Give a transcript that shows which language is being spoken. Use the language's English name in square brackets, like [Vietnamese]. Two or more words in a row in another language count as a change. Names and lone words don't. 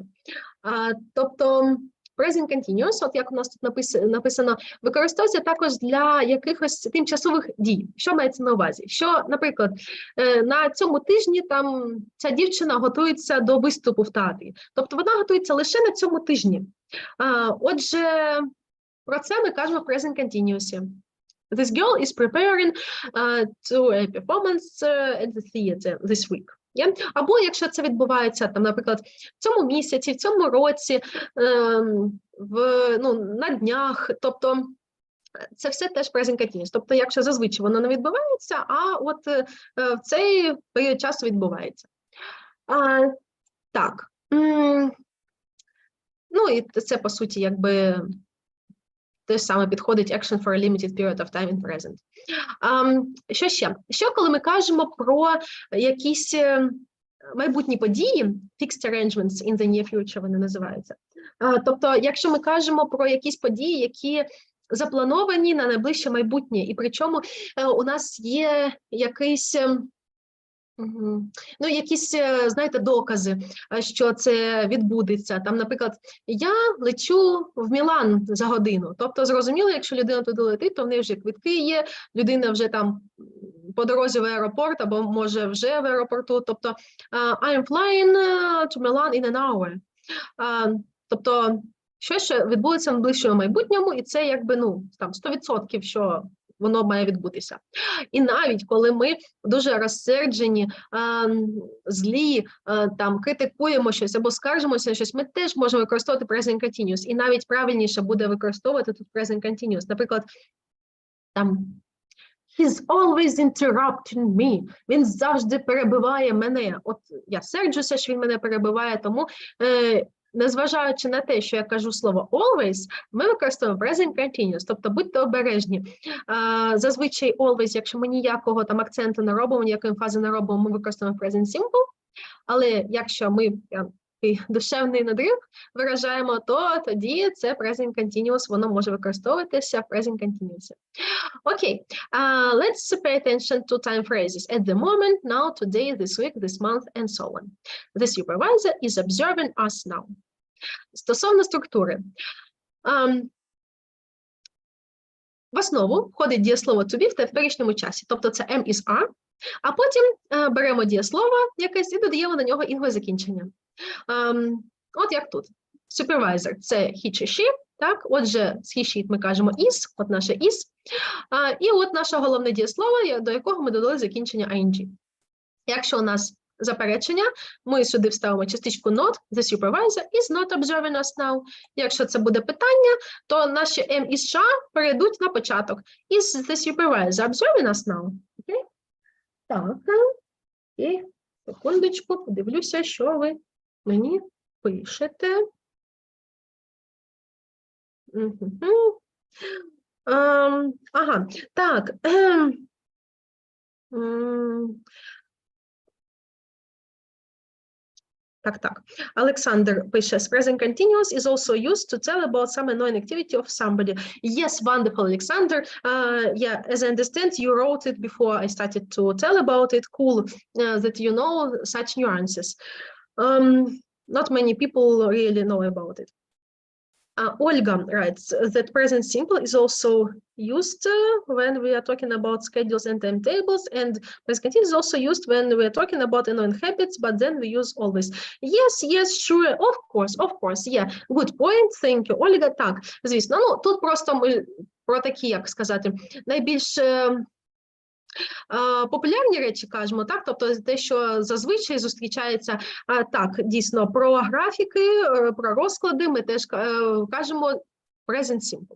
[Ukrainian] Тобто [English] present continuous, [Ukrainian] от як у нас тут написано, використовується також для якихось тимчасових дій. Що мається на увазі? Що, наприклад, на цьому тижні там ця дівчина готується до виступу в театрі. Тобто вона готується лише на цьому тижні. Отже, про це ми кажемо в [English] present continuous. This girl is preparing to a performance at the theater this week. [Ukrainian] Або якщо це відбувається, там, наприклад, в цьому місяці, в цьому році, на днях, тобто це все теж [English] present continuous. [Ukrainian] Тобто, якщо зазвичай воно не відбувається, а от в цей період часу відбувається. Так. Ну, і це, по суті, якби те саме підходить [English] action for a limited period of time in present. [Ukrainian] Що ще? Що, коли ми кажемо про якісь майбутні події, [English] fixed arrangements in the near future [Ukrainian] вони називаються. Тобто, якщо ми кажемо про якісь події, які заплановані на найближче майбутнє. І причому у нас є якийсь... Ну, якісь, знаєте, докази, що це відбудеться. Там, наприклад, я лечу в Мілан за годину. Тобто, зрозуміло, якщо людина туди летить, то в неї вже квитки є, людина вже там по дорозі в аеропорт, або може вже в аеропорту. Тобто, [English] I'm flying to Milan in an hour. [Ukrainian] Тобто, щось відбудеться в найближчому майбутньому, і це якби, ну, там 100%, що воно має відбутися. І навіть коли ми дуже розсерджені, злі, там, критикуємо щось або скаржимося на щось, ми теж можемо використовувати [English] present continuous. [Ukrainian] І навіть правильніше буде використовувати тут [English] present continuous. [Ukrainian] Наприклад, там, [English] he's always interrupting me. [Ukrainian] Він завжди перебиває мене. От я серджуся, що він мене перебиває, тому... Незважаючи на те, що я кажу слово always, ми використовуємо [English] present continuous, [Ukrainian] тобто будьте обережні. Зазвичай always, якщо ми ніякого там акценту не робимо, ніякої емфази не робимо, ми використовуємо [English] present simple, [Ukrainian] але якщо ми душевний надрив виражаємо, то тоді це [English] present continuous, [Ukrainian] воно може використовуватися в [English] present continuous. Okay, let's pay attention to time phrases. At the moment, now, today, this week, this month, and so on. The supervisor is observing us now. [Ukrainian] Стосовно структури. В основу входить дієслово [English] to be [Ukrainian] в теперішньому часі, тобто це [English] am is are, [Ukrainian] а потім беремо дієслово якесь і додаємо на нього інгове закінчення. От як тут. Supervisor – це he чи she, так? Отже, з he, she ми кажемо is, от наше is. І от наше головне дієслово, до якого ми додали закінчення ing. Якщо у нас заперечення, ми сюди вставимо частичку not, [English] the supervisor is not observing us now. [Ukrainian] Якщо це буде питання, то наші [English] am is shall [Ukrainian] перейдуть на початок. [English] Is the supervisor observing us now? Okay? [Ukrainian] Так, і секундочку, подивлюся, що ви мені пишете. Ага, так. Так. [English] Олександр пише, present continuous is also used to tell about some annoying activity of somebody. Yes, wonderful, Alexander. Yeah, as I understand, you wrote it before I started to tell about it. Cool that you know such nuances. Not many people really know about it. Olga writes that present simple is also used when we are talking about schedules and timetables, and present continuous is also used when we are talking about annoying habits, but then we use always. Yes, sure, of course, yeah. Good point, thank you, Olga. [Ukrainian] Так, звісно, ну, тут просто ми про такі, як сказати, найбільш популярні речі кажемо, так, тобто те, що зазвичай зустрічається, так, дійсно, про графіки, про розклади ми теж кажемо [English] present simple.